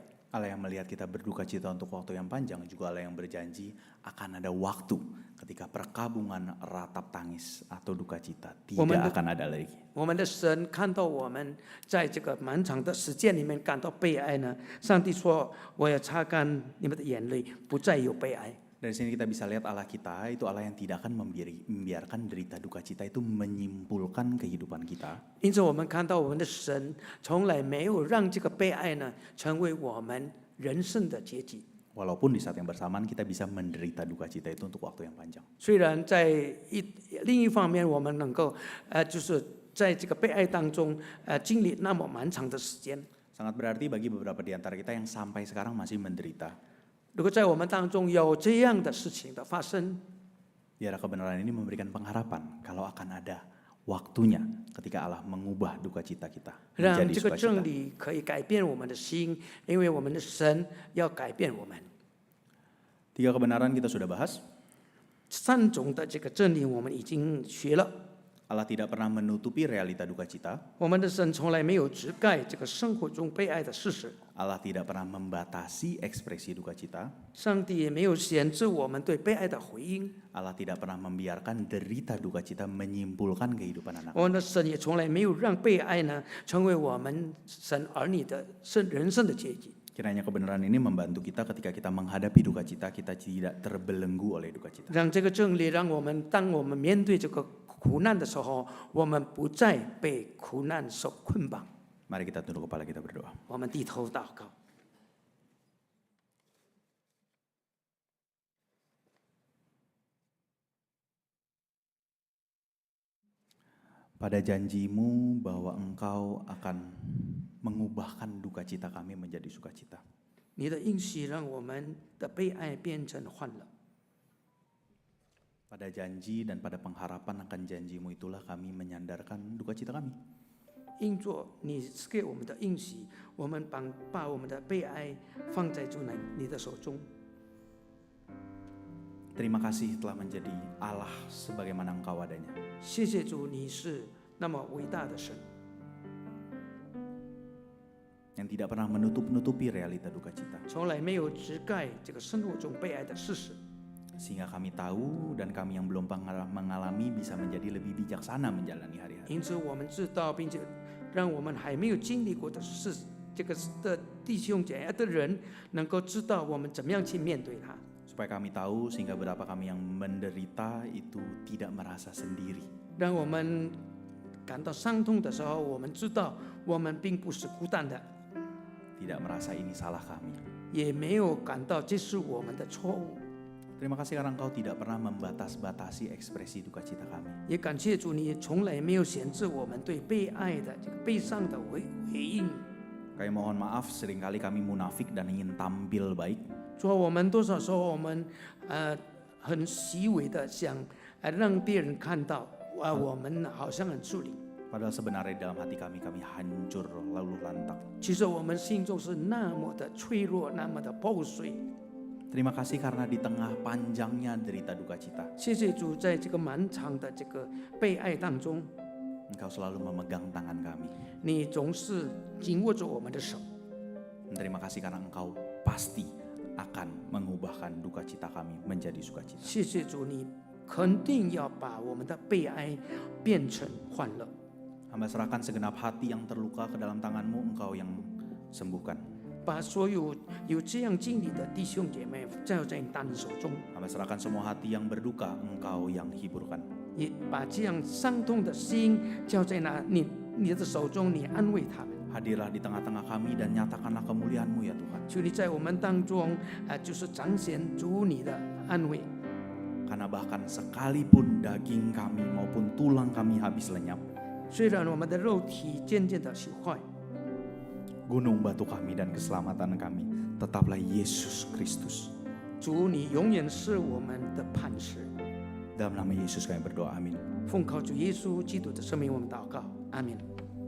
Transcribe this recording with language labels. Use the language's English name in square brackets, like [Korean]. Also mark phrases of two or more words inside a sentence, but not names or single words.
[Indonesian] Allah yang melihat kita berduka cita untuk waktu yang panjang juga Allah yang berjanji akan ada waktu ketika perkabungan ratap tangis atau duka cita tidak akan ada lagi. [Chinese] 我们的神看到我们在这个漫长的时间里面感到悲哀呢，上帝说：“我要擦干你们的眼泪，不再有悲哀。” [Indonesian] Dari sini kita bisa lihat Allah kita itu Allah yang tidak akan membiarkan derita duka cita itu menyimpulkan kehidupan kita. [Chinese] 因此，我们看到我们的神从来没有让这个悲哀呢成为我们人生的结局。 [Indonesian] Walaupun di saat yang bersamaan kita bisa menderita duka cita itu untuk waktu yang panjang. [Chinese] 虽然在另一方面，我们能够就是在这个悲哀当中经历那么漫长的时间。 [Indonesian] Sangat berarti bagi beberapa di antara kita yang sampai sekarang masih menderita. [Chinese] 如果在我们当中有这样的事情的发生， [Indonesian] Biar kebenaran ini memberikan pengharapan kalau akan ada waktunya ketika Allah mengubah duka cita kita [Chinese] 让 [Indonesian] menjadi [Chinese] 这个 [Indonesian] sukacita. [Chinese] 真理可以改变我们的心，因为我们的神要改变我们。 [Indonesian] Tiga kebenaran kita sudah bahas. [Chinese] 3 种的这个真理我们已经学了。 [Indonesian] Allah tidak pernah menutupi realita duka cita. [Chinese] 我们的神从来没有遮盖这个生活中悲哀的事实， [Indonesian] Allah tidak pernah membatasi ekspresi duka cita. [Chinese] 上帝也没有限制我们对悲哀的回应。 [Indonesian] Allah tidak pernah membiarkan derita duka cita menyimpulkan kehidupan anak. [Chinese] 我们的神也从来没有让悲哀呢成为我们神儿女的人生的结局。 [Indonesian] Kiranya kebenaran ini membantu kita ketika kita menghadapi duka cita, kita tidak terbelenggu oleh duka cita. [Chinese] 让这个真理让我们，当我们面对这个苦难的时候，我们不再被苦难所捆绑。 [Indonesian] Mari kita tunduk kepala kita berdoa. [Chinese] 我们低头祷告。 [Indonesian] Pada janjimu bahwa engkau akan mengubahkan duka cita kami menjadi sukacita. [Chinese] 你的应许让我们的悲哀变成欢乐。 [Indonesian] Pada janji dan pada pengharapan akan janjimu itulah kami menyandarkan duka cita kami. [Chinese] 因着你赐给我们的应许，我们把我们的悲哀放在主你的手中。 [Indonesian] Terima kasih telah menjadi Allah sebagaimana Engkau adanya. [Chinese] 谢谢主，你是那么伟大的神， [Indonesian] Yang tidak pernah menutup-nutupi realita duka cita. [Chinese] 从来没有遮盖这个生活中悲哀的事实， [Indonesian] Sehingga kami tahu dan kami yang belum pernah mengalami bisa menjadi lebih bijaksana menjalani hari-hari. [Chinese] 因此我们知道，并且让我们还没有经历过的事，这个的弟兄姐妹的人能够知道我们怎么样去面对它。 [Indonesian] Supaya kami tahu sehingga berapa kami yang menderita itu tidak merasa sendiri. [Chinese] 让我们感到伤痛的时候，我们知道我们并不是孤单的， [Indonesian] Tidak merasa ini salah kami. [Chinese] 也没有感到这是我们的错误。 [Indonesian] Terima kasih karena Engkau tidak pernah membatas-batasi ekspresi duka cita kami. [Chinese] 也感谢主，你从来没有限制我们对被爱的这个悲伤的回应。 [Indonesian] Kami mohon maaf seringkali kami munafik dan ingin tampil baik. [Chinese] 说我们多少时候我们很虚伪的想让别人看到我们好像很处理， [Indonesian] Padahal sebenarnya dalam hati kami hancur lalu lantak. [Chinese] 其实我们心中是那么的脆弱，那么的破碎。 [Indonesian] Terima kasih karena di tengah panjangnya derita duka cita, [Chinese] 谢谢主，在这个漫长的这个被爱当中， [Indonesian] Engkau selalu memegang tangan kami. [Chinese] 你总是紧握着我们的手。 [Indonesian] Dan terima kasih karena Engkau pasti akan mengubahkan duka cita kami menjadi sukacita. [Chinese] 谢谢主，你肯定要把我们的悲哀变成欢乐。 [Indonesian] Hamba serahkan segenap hati yang terluka ke dalam tangan-Mu, Engkau yang sembuhkan. [Chinese] 把所有这样经历的弟兄姐妹交在你大人手中， [Indonesian] Hamba serahkan semua hati yang berduka, Engkau yang hiburkan. [Chinese] 也把这样伤痛的心交在你的手中，你安慰他们。 [Indonesian] Hadirlah di tengah-tengah kami dan nyatakanlah kemuliaan-Mu ya Tuhan. [Chinese] 求你在我们当中就是彰显主你的安慰。 [Indonesian] Karena bahkan sekalipun daging kami maupun tulang kami habis lenyap, [Chinese] 虽然我们的肉体渐渐的朽坏， [Indonesian] gunung batu kami dan keselamatan kami tetaplah Yesus Kristus. [Chinese] 主你永远是我们的磐石。 [Indonesian] Dalam nama Yesus kami berdoa, amin. [Chinese] 奉靠主耶稣基督的圣名，我们祷告，阿门。